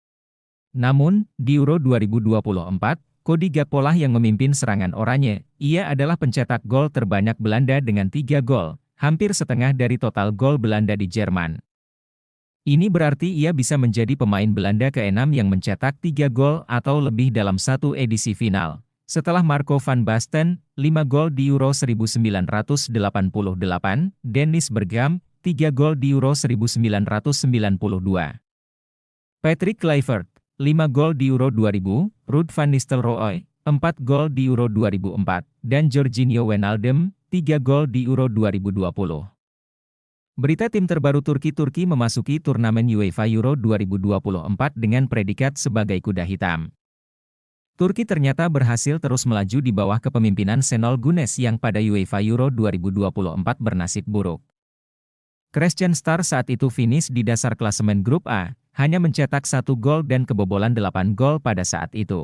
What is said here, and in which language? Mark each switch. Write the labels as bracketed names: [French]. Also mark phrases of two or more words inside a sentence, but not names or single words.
[Indonesian] Namun, di Euro 2024, Cody Gakpo lah yang memimpin serangan Oranye. Ia adalah pencetak gol terbanyak Belanda dengan 3 gol, hampir setengah dari total gol Belanda di Jerman. Ini berarti ia bisa menjadi pemain Belanda ke-6 yang mencetak 3 gol atau lebih dalam satu edisi final. Setelah Marco van Basten, 5 gol di Euro 1988, Dennis Bergkamp, 3 gol di Euro 1992. Patrick Kluivert, 5 gol di Euro 2000, Ruud van Nistelrooy, 4 gol di Euro 2004, dan Georginio Wijnaldum, 3 gol di Euro 2020. Berita tim terbaru Turki memasuki turnamen UEFA Euro 2024 dengan predikat sebagai kuda hitam. Turki ternyata berhasil terus melaju di bawah kepemimpinan Şenol Güneş yang pada UEFA Euro 2024 bernasib buruk. Crescent Star saat itu finish di dasar klasemen grup A, hanya mencetak 1 gol dan kebobolan 8 gol pada saat itu.